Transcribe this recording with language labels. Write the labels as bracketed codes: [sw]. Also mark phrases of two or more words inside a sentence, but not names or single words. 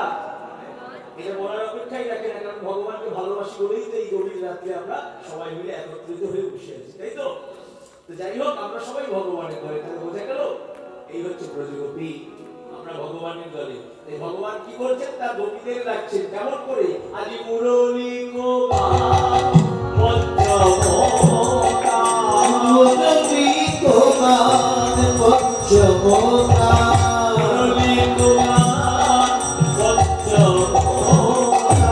[bn] এটা বলার অপেক্ষাই রাখে না, কারণ ভগবানকে ভালোবাসি বলেই তো এই গভীর রাত্রে আমরা সবাই মিলে একত্রিত হয়ে বসে আছি, তাই তো? যাই হোক, আমরা সবাই ভগবানের দলে। তাহলে বোঝা গেল, এই হচ্ছে ব্রজগোপী, আমরা ভগবানের দলে। এই ভগবান কি করছেন? তার গোপীদের রাখছেন কেমন করে? আজি মুরলী গোপাল পঞ্চমোকা, মুরলী গোপাল পঞ্চমোকা, মুরলী গোপাল পঞ্চমোকা,